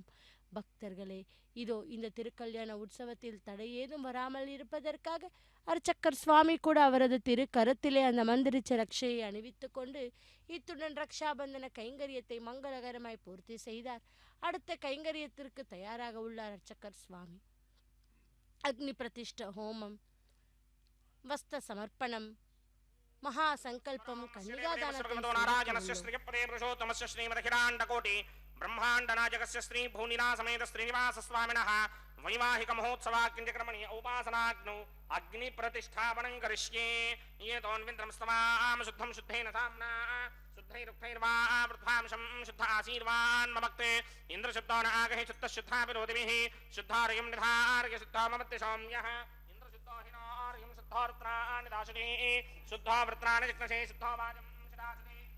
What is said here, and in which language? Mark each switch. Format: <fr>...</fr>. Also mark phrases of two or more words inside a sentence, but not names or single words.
<ta>பக்தர்களே, இதோ இந்த திருக்கல்யாண உற்சவத்தில் தடை ஏதும் வராமல் இருப்பதற்காக அர்ச்சக்கர் சுவாமி கூட அவரது திருக்கரத்திலே அந்த மந்திரிச்ச ரக்ஷையை அணிவித்து கொண்டு இத்துடன் ரக்ஷாபந்தன கைங்கரியத்தை மங்களகரமாய் பூர்த்தி செய்தார். அடுத்த கைங்கரியத்திற்கு தயாராக உள்ளார் அர்ச்சக்கர் சுவாமி. அக்னி பிரதிஷ்ட ஹோமம், வஸ்த சமர்ப்பணம், மகாசங்கல்பம்,</ta> <sa>ब्रह्मांडनाजकस्य श्री भूनिना समेत श्रीनिवास स्वामिनः वैवाहिक महोत्सवा किंचक्रमणि उपासनाग्नौ अग्नि प्रतिष्ठापनं करिष्ये। ये तोन्विन्द्रं स्तवाम शुद्धं शुद्धेन साम्ना शुद्धैरुक्थैर्वा वृद्धांशं शुद्ध आशीर्वान् ममक्ते इंद्र शुद्धो न आगहि शुद्ध शुद्धा विरोधिभिः शुद्धार्यं निधार्य शुद्धो ममत्ति सौम्यः इंद्र शुद्धो हिनार्यं शुद्धो वृत्राणि दाशते शुद्धो वृत्राणि जिग्नसे शुद्धो वाजं शिरासते</sa>